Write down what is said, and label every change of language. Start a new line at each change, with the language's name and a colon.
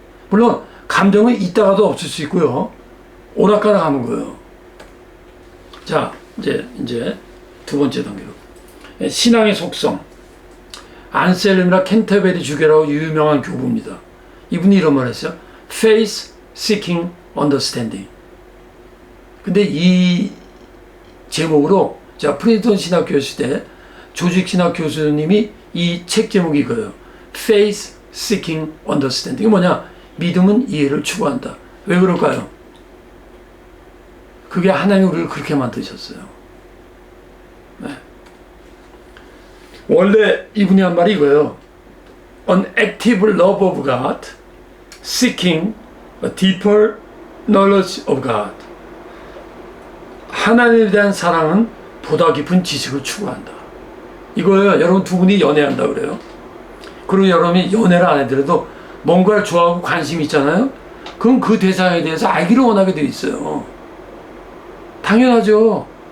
Korean: 물론 감정은 있다가도 없을 수 있고요. 오락가락 하는 거예요. 자, 이제 두 번째 단계로. 신앙의 속성. 안셀름이나 캔터베리 주교라고 유명한 교부입니다. 이분이 이런 말을 했어요.
English: Faith seeking understanding.
Korean: 근데 이 제목으로 제가 프린스턴 신학 교수 때 조직 신학 교수님이 이 책 제목이 이거예요.
English: Faith seeking understanding.
Korean: 이게 뭐냐? 믿음은 이해를 추구한다. 왜 그럴까요? 그게 하나님이 우리를 그렇게 만드셨어요. 네. 원래 이분이 한 말이 이거예요.
English: An active love of God, seeking a deeper knowledge of God.
Korean: 하나님에 대한 사랑은 보다 깊은 지식을 추구한다. 이거예요. 여러분 두 분이 연애한다 그래요. 그리고 여러분이 연애를 안 해더라도 뭔가를 좋아하고 관심이 있잖아요. 그럼 그 대상에 대해서 알기를 원하게 돼 있어요. 당연하죠.